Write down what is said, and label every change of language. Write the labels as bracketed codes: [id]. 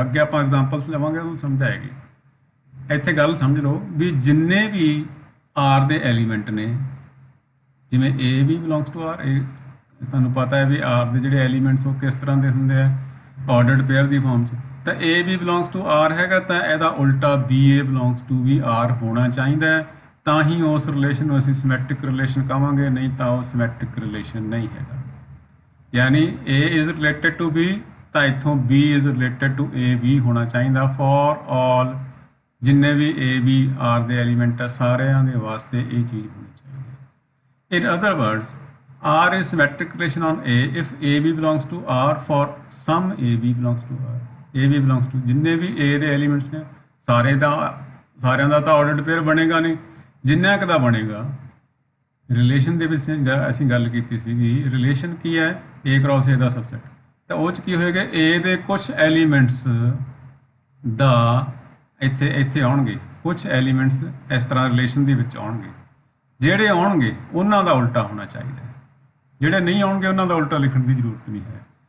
[pa] ਅੱਗੇ ਆਪਾਂ ਐਗਜ਼ਾਮਪਲਸ ਲਵਾਂਗੇ, ਉਹਨੂੰ ਸਮਝਾਏਗੀ। ਇੱਥੇ ਗੱਲ ਸਮਝ ਲਓ ਵੀ ਜਿੰਨੇ ਵੀ R ਦੇ ਐਲੀਮੈਂਟ ਨੇ, ਜਿਵੇਂ A B belongs to R, ਇਹ ਸਾਨੂੰ ਪਤਾ ਹੈ ਵੀ R ਦੇ ਜਿਹੜੇ ਐਲੀਮੈਂਟਸ ਉਹ ਕਿਸ ਤਰ੍ਹਾਂ ਦੇ ਹੁੰਦੇ ਆ, ਆਰਡਰਡ ਪੇਅਰ ਦੀ ਫਾਰਮ 'ਚ, ਤਾਂ A B belongs to R ਹੈਗਾ ਤਾਂ ਇਹਦਾ ਉਲਟਾ B A belongs to we R ਹੋਣਾ ਚਾਹੀਦਾ ਹੈ, ਤਾਂ ਹੀ ਉਸ ਰਿਲੇਸ਼ਨ ਨੂੰ ਅਸੀਂ ਸਿਮੈਟ੍ਰਿਕ ਰਿਲੇਸ਼ਨ ਕਹਾਂਗੇ, ਨਹੀਂ ਤਾਂ ਉਹ ਸਿਮੈਟ੍ਰਿਕ ਰਿਲੇਸ਼ਨ ਨਹੀਂ ਹੈਗਾ। ਯਾਨੀ A [en] is related to [pa] B ਤਾਂ ਇੱਥੋਂ B is related to A B ਹੋਣਾ ਚਾਹੀਦਾ। ਫॉर ਆਲ ਜਿੰਨੇ ਵੀ A B R ਦੇ ਐਲੀਮੈਂਟ ਆ ਸਾਰਿਆਂ ਦੇ ਵਾਸਤੇ ਇਹ ਚੀਜ਼ ਹੋਣੀ ਚਾਹੀਦੀ ਹੈ। [en] in other words R is symmetric relation on A if AB belongs to R for some AB belongs to R, AB belongs to [pa] ਜਿੰਨੇ ਵੀ A ਦੇ ਐਲੀਮੈਂਟਸ ਨੇ ਸਾਰਿਆਂ ਦਾ ਤਾਂ ਆਰਡਰਡ ਪੇਅਰ ਬਣੇਗਾ ਨਹੀਂ, ਜਿੰਨਾ ਕੁ ਦਾ ਬਣੇਗਾ। ਰਿਲੇਸ਼ਨ ਦੇ ਵਿੱਚ ਅਸੀਂ ਗੱਲ ਕੀਤੀ ਸੀਗੀ, ਰਿਲੇਸ਼ਨ ਕੀ ਹੈ, A cross A ਦਾ subset, ਤਾਂ ਉਹ 'ਚ ਕੀ ਹੋਏਗਾ, A ਦੇ ਕੁਝ ਐਲੀਮੈਂਟਸ ਦਾ ਇੱਥੇ ਆਉਣਗੇ, ਕੁਝ ਐਲੀਮੈਂਟਸ ਇਸ ਤਰ੍ਹਾਂ ਰਿਲੇਸ਼ਨ ਦੇ ਵਿੱਚ ਆਉਣਗੇ, ਜਿਹੜੇ ਆਉਣਗੇ ਉਹਨਾਂ ਦਾ ਉਲਟਾ ਹੋਣਾ ਚਾਹੀਦਾ ਹੈ, ਜਿਹੜੇ ਨਹੀਂ ਆਉਣਗੇ ਉਹਨਾਂ ਦਾ ਉਲਟਾ ਲਿਖਣ ਦੀ ਜ਼ਰੂਰਤ ਨਹੀਂ ਹੈ।